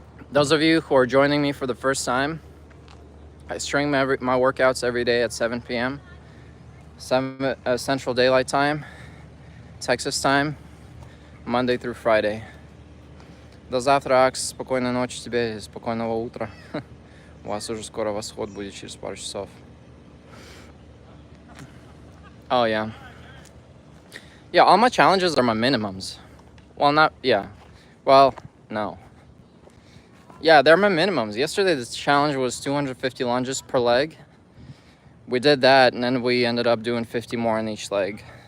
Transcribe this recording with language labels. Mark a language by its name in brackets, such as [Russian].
[English] Those of you who are joining me for the first time, I stream my workouts every day at 7 p.m. Central Daylight Time, Texas time, Monday through Friday. [Russian] До завтра, Акс. Спокойной ночи тебе и спокойного утра. У вас уже скоро восход будет через пару часов. [English] Oh, yeah. Yeah, all my challenges are my minimums. Well, not, yeah. Well, no. Yeah, they're my minimums. Yesterday, the challenge was 250 lunges per leg. We did that, and then we ended up doing 50 more on each leg.